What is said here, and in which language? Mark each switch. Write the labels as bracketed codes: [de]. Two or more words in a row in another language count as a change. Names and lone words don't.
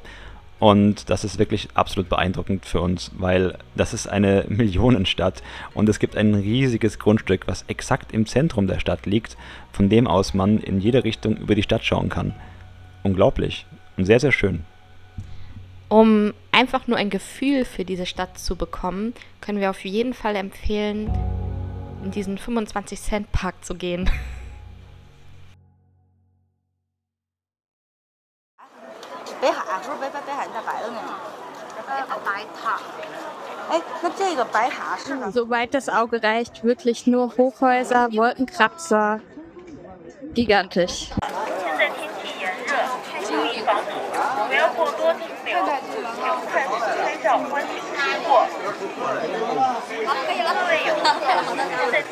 [de] Und das ist wirklich absolut beeindruckend für uns, weil das ist eine Millionenstadt und es gibt ein riesiges Grundstück, was exakt im Zentrum der Stadt liegt, von dem aus man in jede Richtung über die Stadt schauen kann. Unglaublich und sehr, sehr schön. Um einfach nur ein Gefühl für diese Stadt zu bekommen, können wir auf jeden Fall empfehlen, in diesen 25-Cent-Park zu gehen. [zh] 北海是不是北海在白的那个？白塔。哎，那这个白塔是呢？ [de] Soweit das Auge reicht, wirklich nur Hochhäuser, Wolkenkratzer. Gigantisch. [zh] 现在天气炎热，注意防暑，不要过多停留，请快速拍照欢迎吃货。好，可以了。各位游客，现在